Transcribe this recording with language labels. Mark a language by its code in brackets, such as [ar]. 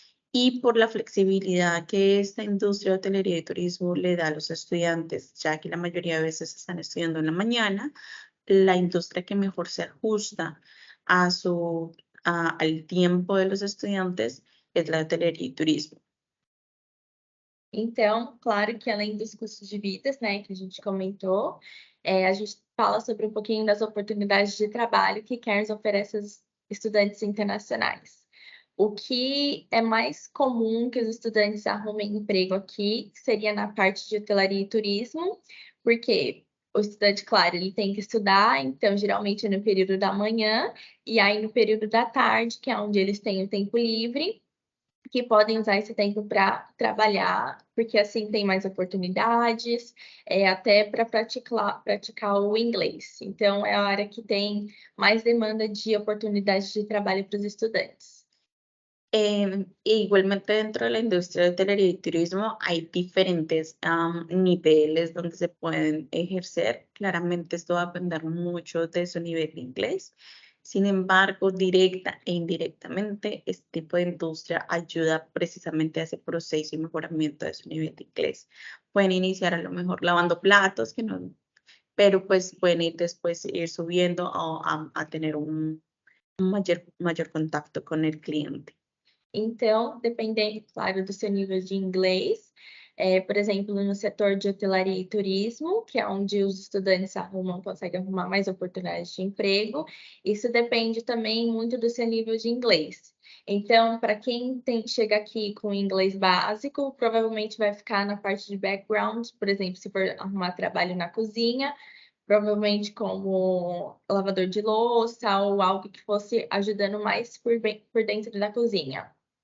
[es] y por la flexibilidad que esta industria de hotelería y turismo le da a los estudiantes, ya que la mayoría de veces están estudiando en la mañana, la industria que mejor se ajusta al tiempo de los estudiantes es la hotelería y turismo. [pt] Então, claro que além dos custos de vidas, né, que a gente comentou, a gente fala sobre um pouquinho das oportunidades de trabalho que Cairns oferece aos estudantes internacionais. O que é mais comum que os estudantes arrumem emprego aqui seria na parte de hotelaria e turismo, porque o estudante, claro, ele tem que estudar, então geralmente é no período da manhã, e aí no período da tarde, que é onde eles têm o tempo livre, que podem usar esse tempo para trabalhar, porque assim tem mais oportunidades, até para praticar o inglês. Então, é a área que tem mais demanda de oportunidades de trabalho para os estudantes. [es] Igualmente dentro de la industria de hotelería y turismo hay diferentes niveles donde se pueden ejercer. Claramente esto va a depender mucho de su nivel de inglés. Sin embargo, directa e indirectamente, este tipo de industria ayuda precisamente a ese proceso y mejoramiento de su nivel de inglés. Pueden iniciar a lo mejor lavando platos, pero pues pueden ir después ir subiendo a tener un mayor contacto con el cliente. [pt] Então, dependendo, claro, do seu nível de inglês, por exemplo, no setor de hotelaria e turismo, que é onde os estudantes conseguem arrumar mais oportunidades de emprego, isso depende também muito do seu nível de inglês. Então, para quem chega aqui com inglês básico, provavelmente vai ficar na parte de background, por exemplo, se for arrumar trabalho na cozinha, provavelmente como lavador de louça ou algo que fosse ajudando mais por dentro da cozinha.